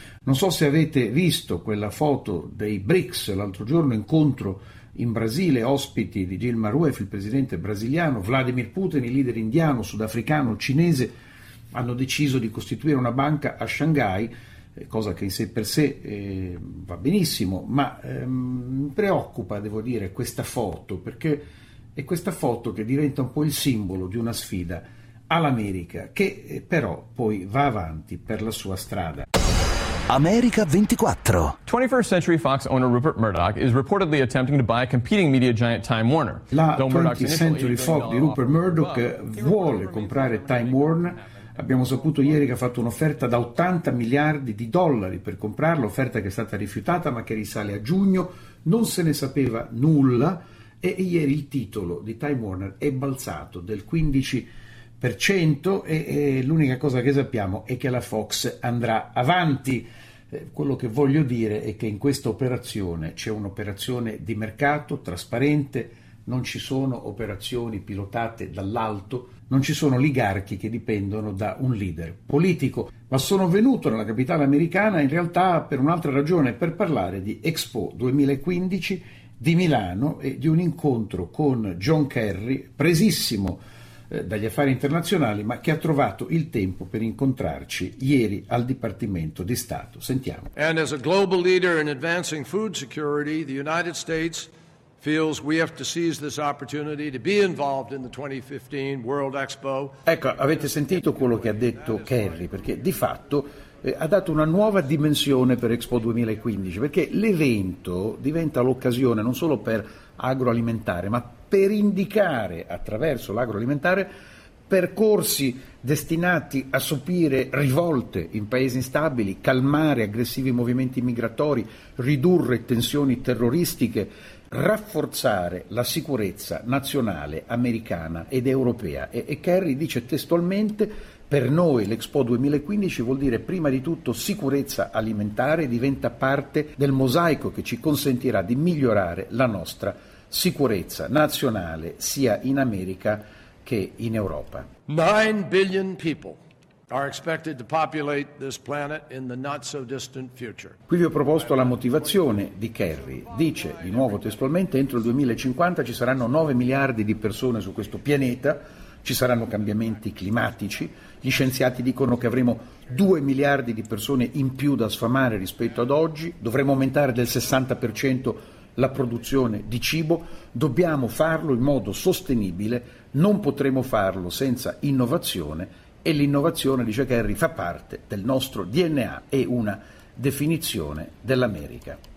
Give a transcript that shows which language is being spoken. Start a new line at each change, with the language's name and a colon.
Italian: Non so se avete visto quella foto dei BRICS l'altro giorno, incontro in Brasile, ospiti di Dilma Rousseff, il presidente brasiliano, Vladimir Putin, il leader indiano, sudafricano, cinese, hanno deciso di costituire una banca a Shanghai, cosa che in sé per sé va benissimo, ma preoccupa, devo dire, questa foto, perché è questa foto che diventa un po' il simbolo di una sfida all'America, che però poi va avanti per la sua strada. America 24.
English: 21st Century Fox owner Rupert Murdoch is reportedly attempting to buy a competing media giant Time Warner.
Italian: La 20th Century Fox di Rupert Murdoch vuole comprare Time Warner. Abbiamo saputo ieri che ha fatto un'offerta da 80 miliardi di dollari per comprarlo, offerta che è stata rifiutata ma che risale a giugno. Non se ne sapeva nulla e ieri il titolo di Time Warner è balzato del 15%, e l'unica cosa che sappiamo è che la Fox andrà avanti. Quello che voglio dire è che in questa operazione c'è un'operazione di mercato trasparente, non ci sono operazioni pilotate dall'alto, non ci sono oligarchi che dipendono da un leader politico. Ma sono venuto nella capitale americana in realtà per un'altra ragione, per parlare di Expo 2015 di Milano e di un incontro con John Kerry, presissimo dagli affari internazionali, ma che ha trovato il tempo per incontrarci ieri al Dipartimento di Stato. Sentiamo.
English: And as a global leader in advancing food security, the United States feels we have to seize this opportunity to be involved in the 2015 World Expo.
Italian: Ecco, avete sentito quello che ha detto Kerry, perché di fatto ha dato una nuova dimensione per Expo 2015, perché l'evento diventa l'occasione non solo per agroalimentare, ma per indicare attraverso l'agroalimentare percorsi destinati a sopire rivolte in paesi instabili, calmare aggressivi movimenti migratori, ridurre tensioni terroristiche, rafforzare la sicurezza nazionale, americana ed europea. E Kerry dice testualmente: per noi l'Expo 2015 vuol dire prima di tutto sicurezza alimentare, diventa parte del mosaico che ci consentirà di migliorare la nostra sicurezza nazionale sia in America che in Europa.
English: 9 billion people are expected to populate this planet in the not so distant future.
Italian: Qui vi ho proposto la motivazione di Kerry. Dice di nuovo testualmente: entro il 2050 ci saranno 9 miliardi di persone su questo pianeta. Ci saranno cambiamenti climatici, gli scienziati dicono che avremo 2 miliardi di persone in più da sfamare rispetto ad oggi, dovremo aumentare del 60% la produzione di cibo, dobbiamo farlo in modo sostenibile, non potremo farlo senza innovazione, e l'innovazione, dice Kerry, fa parte del nostro DNA e una definizione dell'America.